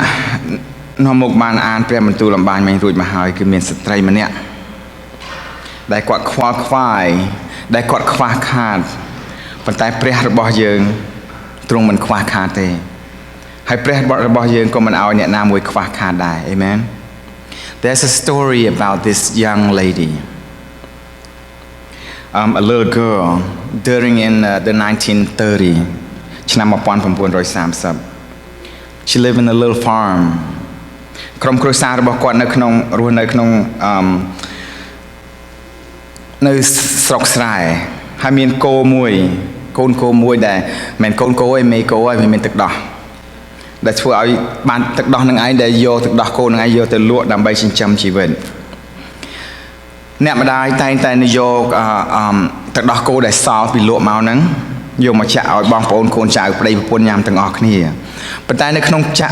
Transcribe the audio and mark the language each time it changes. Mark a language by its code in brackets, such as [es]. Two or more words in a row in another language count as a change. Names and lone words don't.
[km] នាំមុខបានអានព្រះបន្ទូលអំបញ្ញមិញរួចមកហើយគឺមានស្ត្រីម្នាក់ដែលគាត់ខ្វល់ខ្វាយដែលគាត់ខ្វះខាតប៉ុន្តែព្រះរបស់យើងទ្រង់មិនខ្វះខាតទេហើយព្រះរបស់យើងក៏មិនឲ្យអ្នកណាមួយខ្វះខាតដែរ Amen. [en] There's a story about this young lady, a little girl during in the 1930 ឆ្នាំ1930 She lived in a little farm [km] ក្រុមគ្រួសាររបស់គាត់រស់នៅក្នុង នៅស្រុកស្រែហើយមានកូនគោមួយដែលមិនកូនគោឯងមេគោឯងវាមានទឹកដោះដែលធ្វើឲ្យបានទឹកដោះនឹងឯងដែលយកទឹកដោះគោនឹងឯងយកទៅលក់ដើម្បីចិញ្ចឹមជីវិតអ្នកម្ដាយតែងតែយកទឹកដោះគោដែលសល់ពីលក់មកហ្នឹងយកមកចាក់ឲ្យបងប្អូនកូនចៅប្តីប្រពន្ធញ៉ាំទាំងអស់គ្នាប៉ុន្តែនៅក្នុង